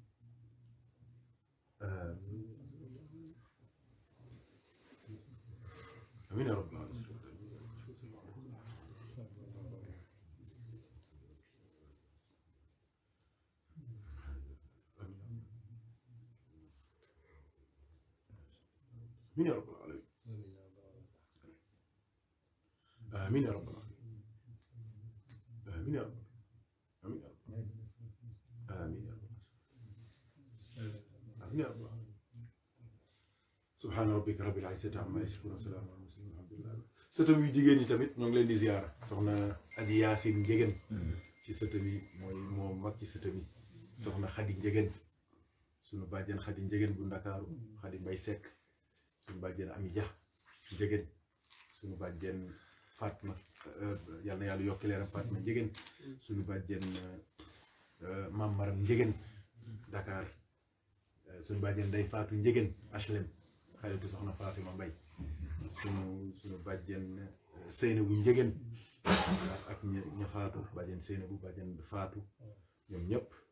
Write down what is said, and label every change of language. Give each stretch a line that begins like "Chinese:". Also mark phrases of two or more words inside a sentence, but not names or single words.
Arabic: آمين آمين يا رب العالمين آمين يا رب العالمين آمين يا رب العالمين آمين يا رب آمين يا رب آمين يا رب آمين يا رب سبحان ربك رب العزة عما يصفون وسلام على المرسلين والحمد لله
Wolof: sëtam yu jigéen ñi tamit ñoo ngi leen di ziyaara soxna Adi Yaasin Njegen ci sëtam yi mooy moo mag ci sëtam yi soxna Xadi Njegen sunu bàjjen Xadi Njegen bu Ndakaaru Xadi Mbay Sekk sunu bàjjen Ami Dia Njegen sunu bàjjen Fatma yal na yàlla yokk leeram Fatma Njegen sunu bàjjen Mam Maram Njegen Dakar sunu bàjjen Ndey Faatu Njegen HLM xaritu soxna Fatima Mbay sunu bàjjen Seynabu Njegen ak ña faatu bàjjen Seynabu bàjjen faatu ñoom ñëpp